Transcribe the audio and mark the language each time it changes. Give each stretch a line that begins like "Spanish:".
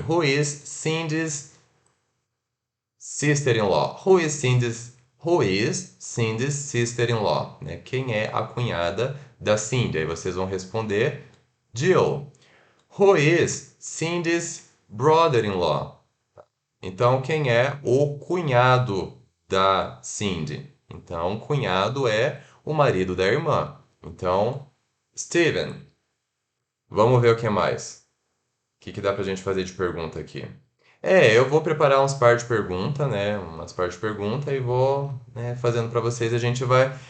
English: Who is Cindy's sister-in-law? Who is Cindy's sister-in-law?
Portuguese: Né? Quem é a cunhada da Cindy? Aí vocês vão responder Jill.
English: Who is Cindy's brother-in-law?
Portuguese: Então, quem é o cunhado da Cindy? Então, cunhado é o marido da irmã. Então, Steven. Vamos ver o que mais. O que dá pra gente fazer de pergunta aqui? Eu vou preparar uns par de pergunta, né? Umas par de pergunta e vou, né, fazendo para vocês. A gente vai.